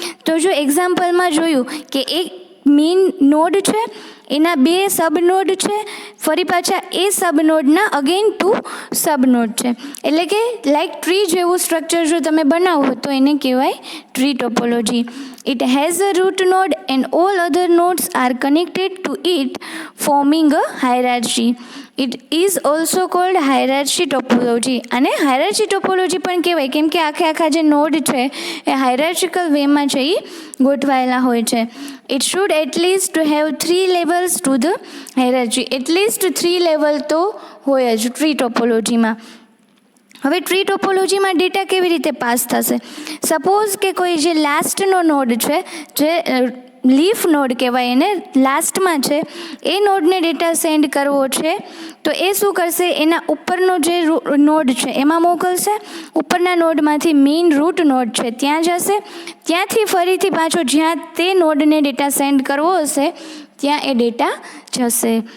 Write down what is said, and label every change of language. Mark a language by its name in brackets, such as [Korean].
[Gujarati] તો જો એક્ઝામ્પલમાં જોયું કે એક મેઇન નોડ છે, એના 2 સબ નોડ છે, ફરી પાછા એ સબ નોડના અગેન 2 સબ નોડ છે. એટલે કે લાઈક ટ્રી જેવું સ્ટ્રક્ચર જો તમે બનાવો તો એને કહેવાય tree topology. [English] It has a root node and all other nodes are connected to it, forming a hierarchy. It is also called hierarchy topology. [Gujarati] અને hierarchy topology પણ કહેવાય કેમ કે આખા જે નોડ છે એ હાયરાર્ચિકલ વેમાં છે એ ગોઠવાયેલા હોય છે. [English] It should at least have 3 levels to the hierarchy. At least 3 [Gujarati] level તો હોય જ ટ્રી ટોપોલોજીમાં. હવે ટ્રી ટોપોલોજીમાં ડેટા કેવી રીતે પાસ થશે? સપોઝ કે કોઈ જે લાસ્ટનો નોડ છે, જે લીફ નોડ કહેવાય એને, લાસ્ટમાં છે, એ નોડને ડેટા સેન્ડ કરવો છે, તો એ શું કરશે? એના ઉપરનો જે નોડ છે એમાં મોકલશે. ઉપરના નોડમાંથી મેઇન રૂટ નોડ છે ત્યાં જશે, ત્યાંથી ફરીથી પાછો જ્યાં તે નોડને ડેટા સેન્ડ કરવો હશે ત્યાં એ ડેટા જશે.